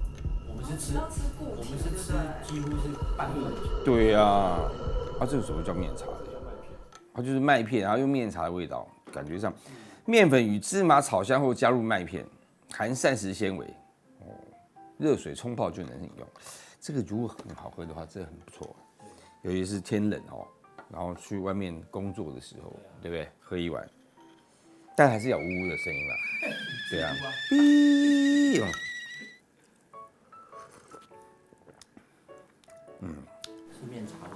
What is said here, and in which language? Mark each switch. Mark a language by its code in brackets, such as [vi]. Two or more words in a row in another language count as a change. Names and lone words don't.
[zh] 我們是吃幾乎是半路。對呀，啊，這個什麼叫麵茶的？它就是麥片，然後用麵茶的味道，感覺上，麵粉與芝麻炒香後加入麥片，含膳食纖維，熱水沖泡就能飲用。這個如果很好喝的話，這很不錯，尤其是天冷哦，然後去外面工作的時候，對不對？喝一碗，但還是有嗚嗚的聲音啦。對啊，嗶，是面茶味，